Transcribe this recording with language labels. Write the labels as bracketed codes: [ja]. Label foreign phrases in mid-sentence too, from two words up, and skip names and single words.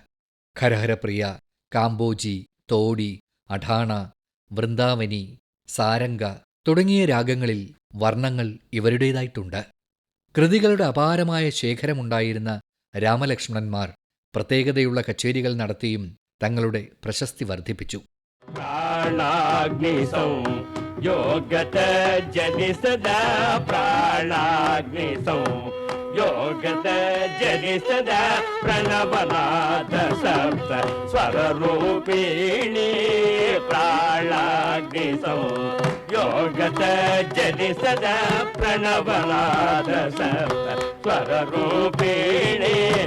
[ml] ഖരഹരപ്രിയ, കാമ്പോജി, തോടി, അഠാണ, വൃന്ദാവനി, സാരംഗ തുടങ്ങിയ രാഗങ്ങളിൽ വർണ്ണങ്ങൾ ഇവരുടേതായിട്ടുണ്ട്. കൃതികളുടെ അപാരമായ ശേഖരമുണ്ടായിരുന്ന രാമലക്ഷ്മണന്മാർ പ്രത്യേകതയുള്ള കച്ചേരികൾ നടത്തിയും തങ്ങളുടെ പ്രശസ്തി വർദ്ധിപ്പിച്ചു. [sa] योगत जनि सदा प्राणाग्निसं योगत जनि सदा प्रणवनाद सप्त स्वररूपिणी प्राणाग्निसं योगत जनि सदा प्रणवनाद सप्त स्वररूपिणी